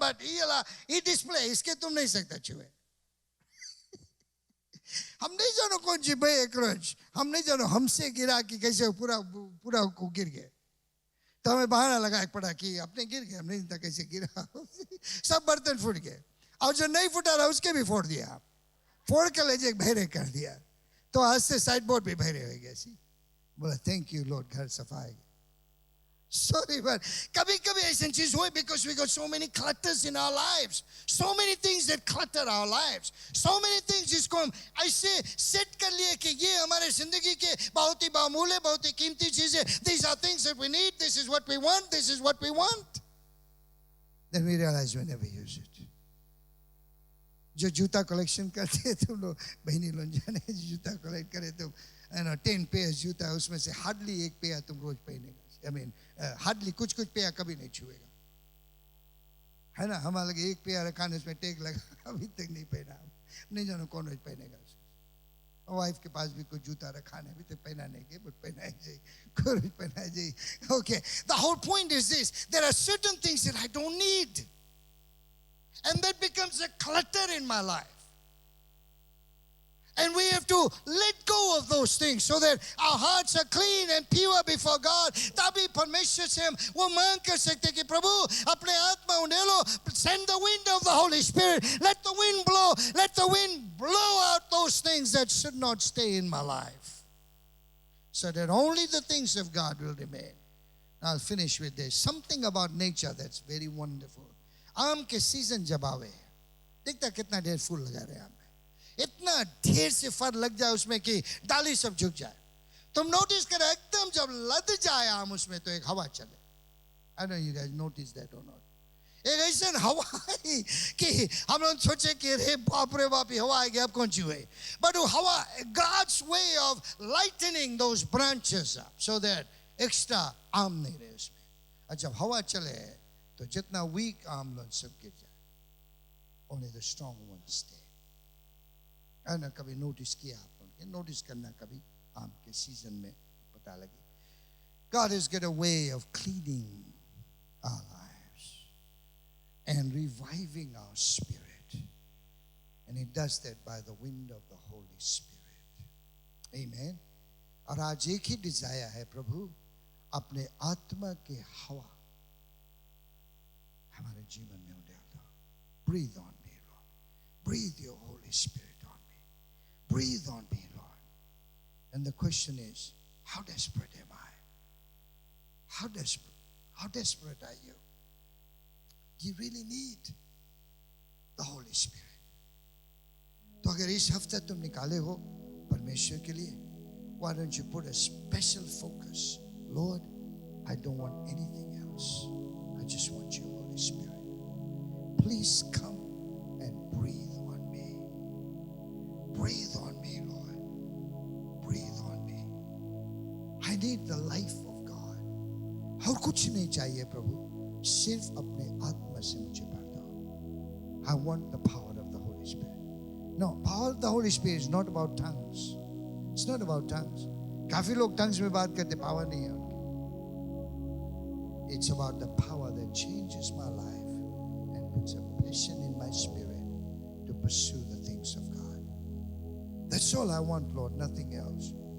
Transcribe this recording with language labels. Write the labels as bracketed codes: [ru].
[hi] But ये display इसके तुम नहीं सकता छुए. हम नहीं जानो कौन सी भाई एक रोज, हम नहीं जानो हमसे गिरा कि कैसे पूरा को गिर गए. तो हमें बहाना लगा पड़ा कि अपने गिर गए, हम नहीं था कैसे गिरा. सब बर्तन फूट गए, और जो नहीं फूटा रहा उसके भी फोड़ दिया, फोड़ के ले जाके बहरे कर दिया. तो आज से साइड बोर्ड भी बहरे हो गए. बोला थैंक यू लॉर्ड, घर सफाई. [en] Sorry, but [hi] कभी-कभी ऐसी चीज हुई [en] because we got so many clutters in our lives. So many things that clutter our lives. So many things [hi] जिसको हम ऐसे सेट कर लिए कि ये हमारे जिंदगी के बहुत ही बामूले, बहुत ही कीमती चीजें. [en] These are things that we need. This is what we want. This is what we want. Then we realize we never use it. [hi] जो जूता कलेक्शन करते हैं तुम लोग, बहनी लोग जाने जूता कलेक्ट करे तुम, 10 pairs जूता, उसमें से हार्डली एक पेयर तुम रोज पहनेगा. [en] I mean, [hi] हार्डली कुछ पेयर कभी नहीं छुएगा, है ना. हमारे लगे एक पेयर रखा उसमें टैग लगा, अभी तक नहीं पहना. नहीं जानो कौन रोज पहनेगा. वाइफ के पास भी कुछ जूता रखा है, अभी तक पहना नहीं गए, बट पहना ही जाए, कोई पहना ही जाए. [en] Okay, the whole point is this: there are certain things that I don't need, and that becomes a clutter in my life. And we have to let go of those things so that our hearts are clean and pure before God. [hi] तभी परमेश्वर से हम वो मांग कर सकते कि प्रभु अपने आत्मा उन्हें लो. [en] Send the wind of the Holy Spirit. Let the wind blow. Let the wind blow out those things that should not stay in my life, so that only the things of God will remain. I'll finish with this. Something about nature that's very wonderful. [hi] आम के season जब आवे, देखता कितना ढेर फूल लगा रहे हैं आम में. इतना ढेर से फल लग जाए उसमें कि डाली सब झुक जाए. तुम नोटिस करो एकदम जब लद जाए आम उसमें तो एक हवा चले. [en] I don't know you guys notice that or not. [hi] एक ऐसा हवा है कि हम लोग सोचे कि रे बाप रे बाप ये हवा आएगी अब कौन सी हुई. [en] But [hi] वो हवा, [en] God's way of lightening those branches up so that extra आम [hi] नहीं रहे उसमें. और जब हवा चले तो जितना weak आम लोग सब गिर जाए. [en] Only the strong ones stay. [hi] ना कभी नोटिस किया आप लोग, नोटिस करना कभी आम के सीजन में पता लगे. [en] God has got a way of cleaning our lives and reviving our spirit, and He does that by the wind of the Holy Spirit. Amen. [hi] और आज एक ही डिजायर है, प्रभु अपने आत्मा के हवा हमारे जीवन में उड़ाल दो. [en] Breathe on me, Lord. Breathe your Holy Spirit. Breathe on me, Lord. And the question is, how desperate am I? How desperate are you? You really need the Holy Spirit. [hi] तो अगर इस हफ्ते तुम निकाले हो परमेश्वर के लिए, [en] why don't you put a special focus? Lord, I don't want anything else. I just want you, Holy Spirit. Please come and breathe on me. Breathe on me, Lord. Breathe on me. I need the life of God. [hi] और कुछ नहीं चाहिए प्रभु, सिर्फ अपने आत्मा से मुझे भर दो. [en] I want the power of the Holy Spirit. No, power of the Holy Spirit is not about tongues. It's not about tongues. [hi] काफी लोग tongues में बात करते, power नहीं है उनकी. [en] It's about the power that changes my life and puts a passion in my spirit to pursue the things of God. That's all I want, Lord, nothing else.